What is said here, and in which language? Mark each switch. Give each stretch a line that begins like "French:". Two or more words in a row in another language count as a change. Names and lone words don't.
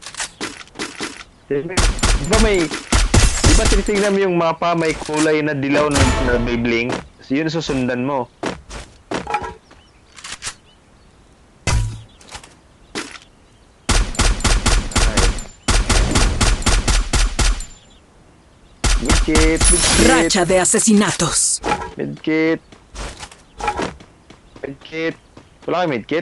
Filipino: Di ba tinitingnan mo yung mapa, may kulay na dilaw na may blink? So, yun susundan mo. Medkit.
Spanish: Racha de asesinatos.
Filipino: Medkit. Wala kayo medkit?